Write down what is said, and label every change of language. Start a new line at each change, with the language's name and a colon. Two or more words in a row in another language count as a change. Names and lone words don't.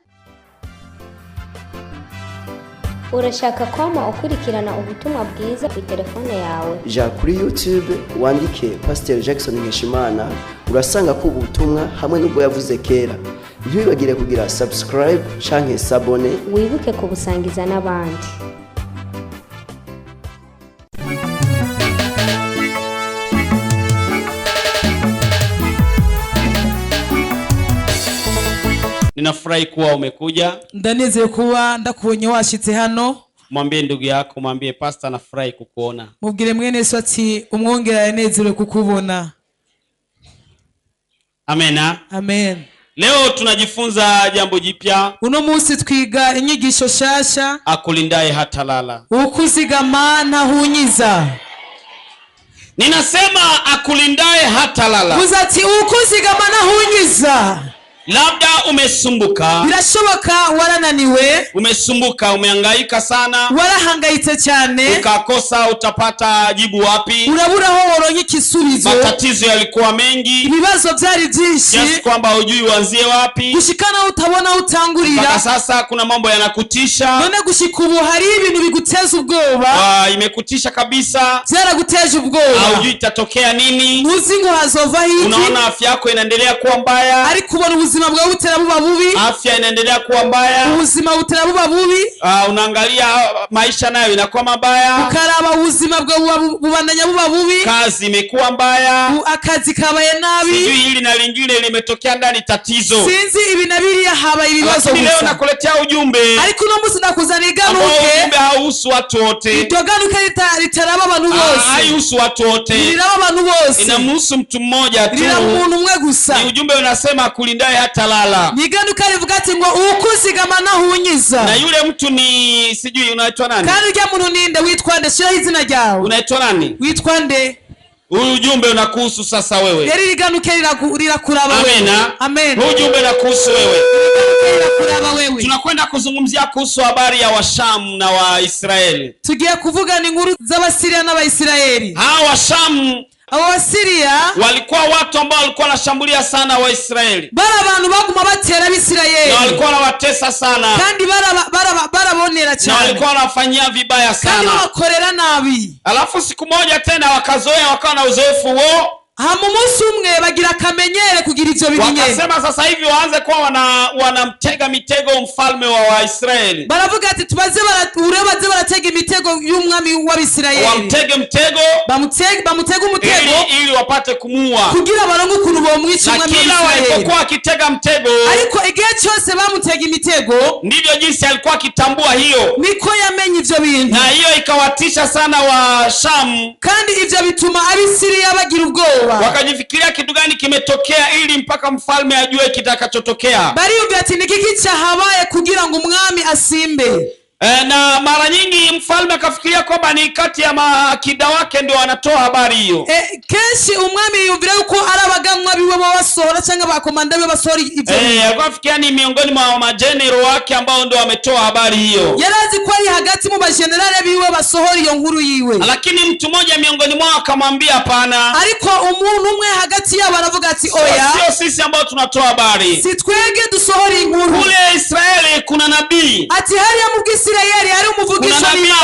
Rundi: Urashaka kwama ukurikirana ubutumwa bwiza ku telefone yawe? Ja kuri YouTube wandike Pasteur Jackson Nkeshimana, urasanga ko ubutumwa hamwe n'ubwo yavuze kera. Ntibibagire kugira subscribe canke s'abone, wibuke kubusangiza n'abandi.
Swahili: Ninafurahi kuwa umekuja.
Rundi: Ndanezeye kuba ndakubonye washitse hano.
Swahili: Mwambie ndugu yako, mwambie pastor nafurahi kukuona.
Rundi: Mubwire mwene Yesu ati umwongera yanezerewe kukubona.
Swahili: Amena.
Rundi: Amen.
Swahili: Leo tunajifunza jambo jipya.
Rundi: Uno munsi twiga inyigisho shasha.
Swahili: Akulindaye hatalala.
Rundi: Ukuzigama ntahunyiza.
Swahili: Ninasema akulindaye hatalala.
Rundi: Uzati ukuzigama ntahunyiza.
Swahili: Labda umesumbuka.
Rundi: Birashoboka warananiwe.
Swahili: Umesumbuka, umehangaika sana.
Rundi: Warahangayitse cyane.
Swahili: Ukakosa utapata jibu wapi.
Rundi: Urabura aho woronka ikisubizo.
Swahili: Matatizo yalikuwa mengi.
Rundi: Ibibazo byari byinshi.
Swahili: Kiasi kwamba hujui uanzie wapi.
Rundi: Gushikana utabona utangurira.
Swahili: Mpaka sasa kuna mambo yanakutisha.
Rundi: None gushika ubu hari ibintu biguteza ubwoba.
Swahili: Imekutisha kabisa.
Rundi: Byaraguteje ubwoba.
Swahili: Hujui itatokea nini.
Rundi: Ntuzi ngo hazova hiki.
Swahili: Unaona afya yako inaendelea kuwa mbaya.
Rundi: Ariko ubona ubuzima bwawe butera buba bubi.
Swahili: Afya inaendelea kuwa mbaya.
Rundi: Ubuzima butera buba bubi.
Swahili: Unaangalia maisha nayo inakuwa mabaya.
Rundi: Ukaraba ubuzima bwawe bubandanya buba bubi.
Swahili: Kazi imekuwa mbaya.
Rundi: Akazi kabaye nabi.
Swahili: Sijui hili na lingine limetokea ndani tatizo.
Rundi: Sinzi ibi nabiri haba ibibazo gusa.
Swahili: Leo nakuletea ujumbe.
Rundi: Ariko no musi nakuzana ganuke.
Swahili: Ujumbe hauhusu watu wote.
Rundi: Iryo ganuke ritaraba abantu bose.
Swahili: Haihusu watu wote.
Rundi: Riraba abantu bose.
Swahili: Inamhusu mtu mmoja tu.
Rundi: Riraba umuntu umwe gusa.
Swahili: Ni ujumbe unasema kulindaye hatalala.
Rundi: Ni ganuke rivuga ati ngo ukuzigama ntahunyiza.
Swahili: Na yule mtu ni sijui unaitwa nani?
Rundi: Kandi urya muntu ninde witwa nde? Shira izina ryawe.
Swahili: Unaitwa nani?
Rundi: Witwa nde?
Swahili: Huyu ujumbe unakuhusu sasa wewe.
Rundi: Yari riganuke rirakuraba wewe.
Swahili: Amena.
Rundi: Amen.
Swahili: Huyu ujumbe unakuhusu wewe.
Rundi: Rirakuraba wewe.
Swahili: Tunakwenda kuzungumzia kuhusu habari ya Washamu na Waisraeli.
Rundi: Tugiye kuvuga ni inkuru z'Abasiriya n'Abaisraeli.
Swahili: Hawa Washamu
Rundi: Abasiriya
Swahili: walikuwa watu ambao walikuwa wanashambulia sana Waisraeli.
Rundi: Bara abantu baguma batera Abisirayeli.
Swahili: Na walikuwa wanawatesa sana.
Rundi: Kandi barabonera cyane.
Swahili: Na walikuwa wanafanyia vibaya sana.
Rundi: Kandi bakorera nabi.
Swahili: Alafu siku moja tena wakazoea, wakawa na uzoefu huo.
Rundi: Hama umunsi umwe bagira akamenyere kugira ivyo bimenyere.
Swahili: Wakasema sasa hivi waanze kuwa wanamtega mitego mfalme wa Waisraeli.
Rundi: Baravuga ati tubaze baratega imitego y'umwami w'Abisirayeli.
Swahili: Wamtege mtego.
Rundi: Bamutega umutego.
Swahili: Ili wapate kumuua.
Rundi: Kugira baronke ukuntu bomwica umwami w'Abisirayeli.
Swahili: Kila walipokuwa akitega mtego.
Rundi: Ariko igihe cyose bamutega imitego.
Swahili: Ndivyo jinsi alikuwa akitambua hiyo.
Rundi: Niko yamenye ivyo bintu.
Swahili: Na hiyo ikawatisha sana Washamu.
Rundi: Kandi ivyo bituma Abisiriya bagira ubwoba.
Swahili: Wakajifikiria kitu gani kimetokea ili mpaka mfalme ajue kitakachotokea.
Rundi: Bariyumvira ati nikiki cyahabaye kugira ngo umwami asimbe.
Swahili: Na mara nyingi mfalme akafikiria kwamba ni kati ya makida wake ndio wanatoa habari hiyo.
Rundi: Kenshi umwami yumvira yuko ari abaganwa biwe basohora cyangwa bakomanda biwe basohora ivyo.
Swahili: Akafikiria ni miongoni mwa majenero wake ambao ndio wametoa habari hiyo.
Rundi: Yarazi ko ari hagati mu bagenerale biwe basohora iyo nkuru yiwe.
Swahili: Lakini mtu mmoja miongoni mwao akamwambia hapana.
Rundi: Ariko umuntu umwe hagati yabo aravuga ati oya.
Swahili: Sio sisi ambao tunatoa habari.
Rundi: Si twege dusohora inkuru.
Swahili: Kule Israeli kuna nabii.
Rundi: Ati hariya mu Bwisirayeli hari umuvugishwa n'Imana.